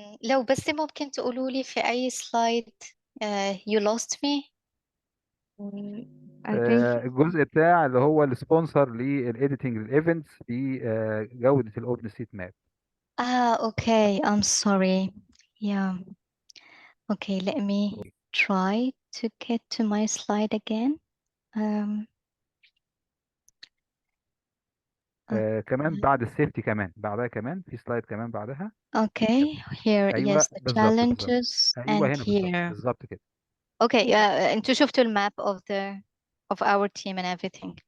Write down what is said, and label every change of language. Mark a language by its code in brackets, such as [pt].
[ar] لو بس ممكن تقولوا لي في أي سلايد [en] you lost me. I think [ar] الجزء بتاع اللي هو السبونسر للايديتنج للايفنتس في جودة الاوبن ستريت ماب. [en] Okay, I'm sorry. Yeah. Okay, let me try to get to my slide again. Um, [ar] كمان بعد السيفتي، كمان بعدها كمان في سلايد كمان بعدها. [en] okay, here, [ar] ايوه [en] yes, the [ar] بالظبط بالظبط. [en] challenges, [ar] ايوه [en] and [ar] هنا بالظبط [en] here. [ar] بالظبط كده. [en] Okay, [ar] انتوا شفتوا الماب [en] of our team and everything.